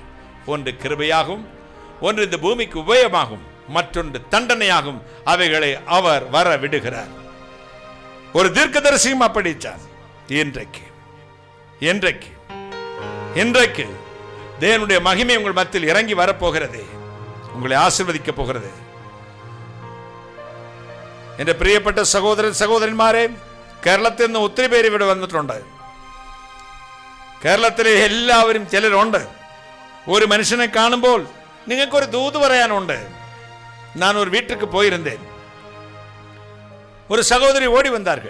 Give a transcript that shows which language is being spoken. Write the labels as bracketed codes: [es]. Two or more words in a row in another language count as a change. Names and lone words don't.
[ta] ஒன்று கிருபையாகும், ஒன்று இந்த பூமிக்கு உபயோகமாகும், மற்றொன்று தண்டனையாகும். அவைகளை அவர் வர விடுகிறார். ஒரு தீர்க்கதரிசியும் அப்படிச்சார். இன்றைக்கு தேவனுடைய மகிமை உங்கள் மத்தியில் இறங்கி வரப்போகிறது, உங்களை ஆசீர்வதிக்கப் போகிறது. [ml] എന്റെ പ്രിയപ്പെട്ട സഹോദരന്മാരെ, കേരളത്തിൽ നിന്ന് ഒത്തിരി പേര് ഇവിടെ വന്നിട്ടുണ്ട്. കേരളത്തിലെ എല്ലാവരും ചിലരുണ്ട്. ഒരു മനുഷ്യനെ കാണുമ്പോൾ നിങ്ങൾക്കൊരു ദൂത് പറയാനുണ്ട്. ഞാൻ ഒരു വീട്ടിലേക്ക് പോയിരുന്നേൻ. ഒരു സഹോദരി ഓടി വന്നാர்கள்.